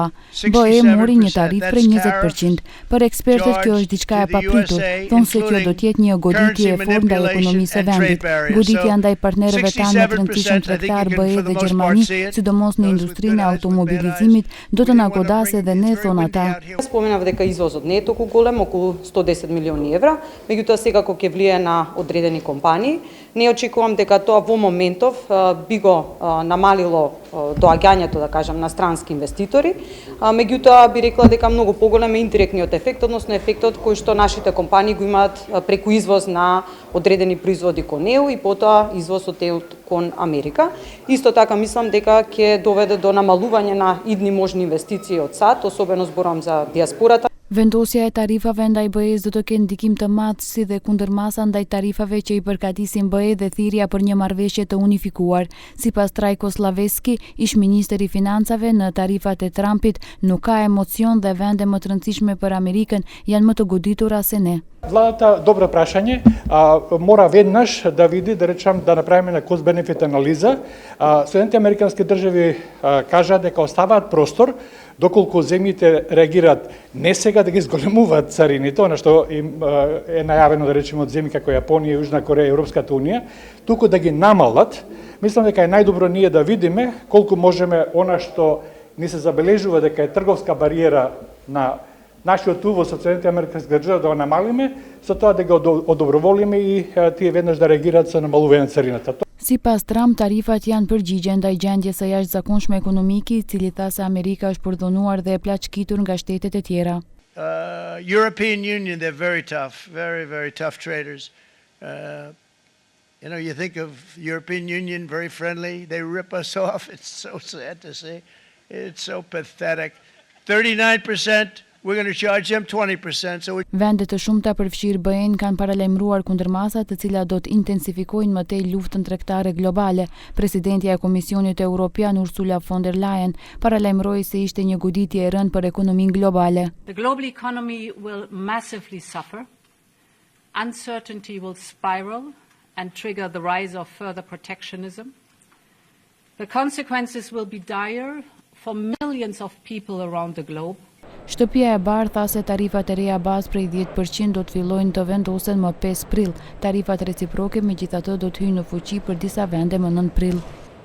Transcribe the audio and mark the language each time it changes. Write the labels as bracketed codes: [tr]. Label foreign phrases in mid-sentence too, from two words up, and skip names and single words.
[sq] BE mori një tarifë prej 20%. Për ekspertët kjo është diçka e papritur, thonë se kjo do t'jetë një goditje e fortë ndaj ekonomisë së vendit. Goditja ndaj partnerëve tanë më të rëndësishëm tregtar BE dhe Gjermani, sidomos në industrinë e automobilizimit, do të na godasë edhe ne, thonë ata. [mk] Споменав дека извозот не е толку голем, околу 110 милиони евра, меѓутоа секако ќе влие на одредени компании. Не очекувам дека тоа во моментов би го намалило доаѓањето, да кажам, на странски инвеститори, меѓутоа би рекла дека многу поголем е индиректниот ефект, односно ефектот кој што нашите компании го имаат преку извоз на одредени производи кон ЕУ и потоа извоз од ЕУ кон Америка. Исто така мислам дека ќе доведе до намалување на идни можни инвестиции од САД, особено зборам за диаспората. [sq] Vendosja e tarifave ndaj BE-s do të kenë ndikim të madh si dhe kundërmasa ndaj tarifave që i përgatisin BE dhe thirrja për një marrëveshje të unifikuar. Sipas Trajko Slaveski, ish-ministri i financave, në tarifat e Trumpit nuk ka emocion dhe vende më të rëndësishme për Amerikën janë më të goditura se ne. [mk] Владата добро прашање, мора веднаш да види, да речам, да направиме на кост-бенефит анализа. Соединените американски држави кажа дека оставаат простор доколку земјите реагираат не сега да ги зголемуваат царините, она што им е најавено, да речеме, од земји како Јапонија, Јужна Кореја и Европската унија, туку да ги намалат. Мислам дека е најдобро ние да видиме колку можеме она што ни се забележува дека е трговска бариера на нашиот увоз од Соединените американски држави да го намалиме, со тоа да го одоброволиме и тие веднаш да реагираат со намалување на царината. [sq] Sipas Trump, tarifat janë përgjigje ndaj gjendjes së jashtëzakonshme ekonomike, i cili tha se Amerika është përdhunuar dhe e plaçkitur nga shtetet e tjera. [en] European Union, they're very tough, very tough traders. You think of European Union, very friendly, they rip us off. It's so sad to see. It's so pathetic. 39%. We're going to charge them 20%. [sq] Vende të shumta përfshirë BE-n kanë paralajmëruar kundërmasa të cilat do të intensifikojnë më tej luftën tregtare globale. Presidentja e Komisionit Evropian Ursula von der Leyen paralajmëroi se ishte një goditje e rëndë për ekonominë globale. [en] The global economy will massively suffer. Uncertainty will spiral and trigger the rise of further protectionism. The consequences will be dire for millions of people around the globe. [sq] Shtëpia e Bardhë tha se tarifat e reja bazë prej 10% do të fillojnë të vendosen më 5 prill. Tarifat reciproke megjithatë do të hyjnë në fuqi për disa vende më 9 prill.